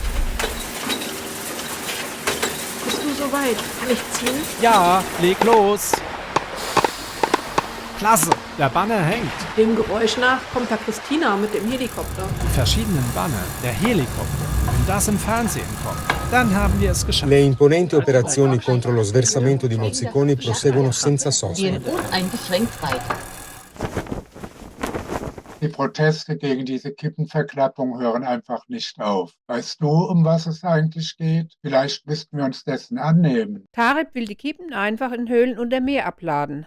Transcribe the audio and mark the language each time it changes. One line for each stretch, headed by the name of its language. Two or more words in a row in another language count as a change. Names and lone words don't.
German: Bist du soweit? Kann ich ziehen? Ja, leg los. Klasse, der Banner hängt. Dem Geräusch nach kommt da Christina mit dem Helikopter. Die verschiedenen Banner, der Helikopter. Wenn das im Fernsehen kommt, dann haben wir es geschafft.
Italian: Le imponenti operazioni contro lo sversamento di mozziconi proseguono senza sosta.
German: Gehen uneingeschränkt weiter. Die Proteste gegen diese Kippenverklappung hören einfach nicht auf. Weißt du, um was es eigentlich geht? Vielleicht müssten wir uns dessen annehmen. Tarib will die Kippen einfach in Höhlen unter Meer abladen.